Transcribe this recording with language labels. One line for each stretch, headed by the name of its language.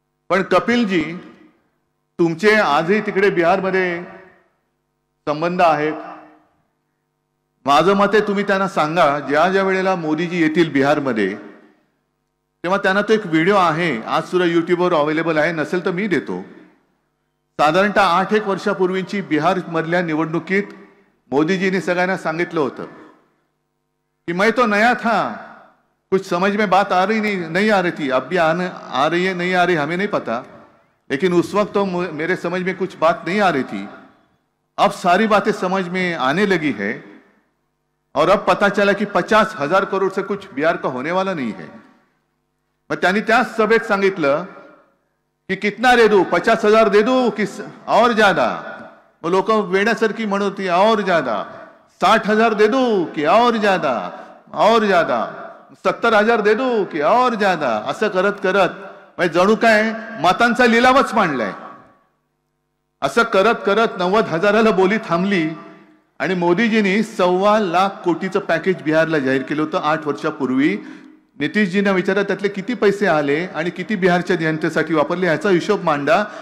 Marathi: पण कपिलजी, तुमचे आजही तिकडे बिहारमध्ये संबंध आहेत. माझं मत आहे तुम्ही त्यांना सांगा ज्या ज्या वेळेला मोदीजी येतील बिहारमध्ये तेव्हा त्यांना तो एक व्हिडिओ आहे, आज सुद्धा युट्यूबवर अवेलेबल आहे, नसेल तर मी देतो. साधारणतः 8-1 वर्षापूर्वीची बिहार मधल्या निवडणुकीत मोदीजींनी सगळ्यांना सांगितलं होतं कि
Hindi: मैं तो नया था, कुछ समझ में बात आ रही नहीं आ रही थी, अब भी आ रही है नहीं आ रही हमें नहीं पता, लेकिन उस वक्त तो मेरे समझ में कुछ बात नहीं आ रही थी. अब सारी बातें समझ में आने लगी है और अब पता चला कि 50,000 करोड़ से कुछ बिहार का होने वाला नहीं है.
Marathi: मग त्यांनी त्याच सभेत सांगितलं की
Hindi: कितना दे दू, 50,000 दे दू कि और ज्यादा?
Marathi: मग लोक वेड्यासारखी म्हणत होती
Hindi: और ज्यादा. 60,000 दे दू कि और ज्यादा, और ज्यादा. 70,000 दे दू कि और ज्यादा.
Marathi: असं करत करत जणू काय मतांचा लिलावच मांडलाय. असं करत करत 90,000ला बोली थांबली आणि मोदीजींनी 1.25 लाख कोटीचं पॅकेज बिहारला जाहीर केलं होतं 8 वर्षापूर्वी. नितीशजींना विचारा त्यातले किती पैसे आले आणि किती बिहारच्या जनतेसाठी वापरले याचा हिशोब मांडा.